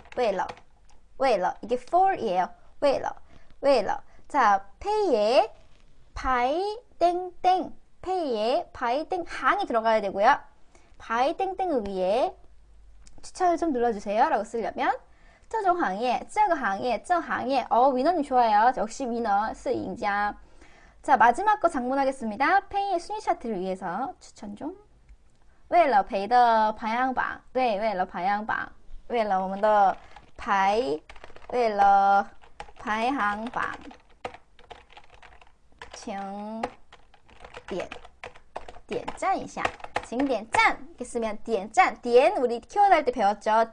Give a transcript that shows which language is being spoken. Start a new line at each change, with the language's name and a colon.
Chinese: 为了
Korean: 이게 for이에요. 为了 자, 페이에 바이 땡땡 페이에 바이 땡 항이 들어가야 되고요. 바이 땡땡을 위해 추천을 좀 눌러주세요 라고 쓰려면
Chinese: 这种行业这个行业这行业
Korean: 위너님 좋아요. 역시 위너
Chinese: 是赢家.
Korean: 자, 마지막 거 장문하겠습니다. 페이의 순위 차트를 위해서 추천 좀.
Chinese: 为了培的排行榜，对，为了排行榜，为了我们的为了排行榜，请点赞一下，请点赞.
Korean: 이렇게 쓰면
Chinese: 点赞, 点
Korean: 우리 키워드 할 때 배웠죠.